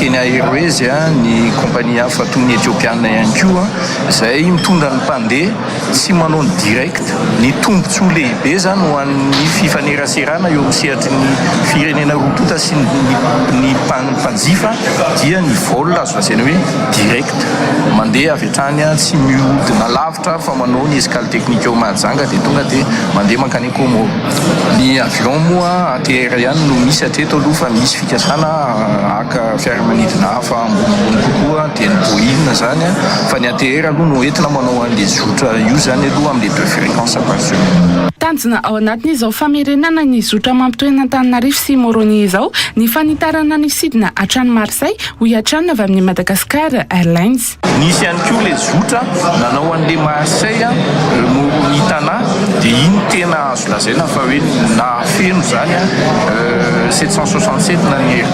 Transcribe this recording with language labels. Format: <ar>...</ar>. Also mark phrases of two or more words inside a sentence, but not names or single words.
<mg>Kenya Airways ny kompania hafa toy ny Ethiopiana ihany koa izay mitondra ny mpandeha tsy manao ny direct ny tombontsoa lehibe zany ho an'ny fifaneraserana eo amin'ny sehatry ny firenena rotota sy ny mpanjifa dia ny vol azo lazaina hoe direct mandeha avy hatrany tsy mihodina lavitra fa manao ny</mg> <fr>escale technique</fr> <mg>eo Mahajanga dia tonga dia mandeha mankany Comore. Ny avion moa ATR ihany no misy atreto aloha fa misy fikasana aka fiaramanidina hafa ambonimbony kokoa dia ny Boeing zany fa ny ATR aloha no entina manao an'le zotra io zany aloha amin'ny</mg> <fr>2 fréquences par semaine.</fr> <mg>Tanjona ao anatin'izao famerenana ny zotra mampitohy Antananarivo sy Moroni izao ny fanitarana ny sidina hatrany Marseille hoy hatrany avy amin'ny Madagascar Airlines. Nisy ihany koa le zotra nanao an'le Marseille Moroni Tana dia iny tena azo lazaina fa hoe nahafeno zany 767 na ny</mg>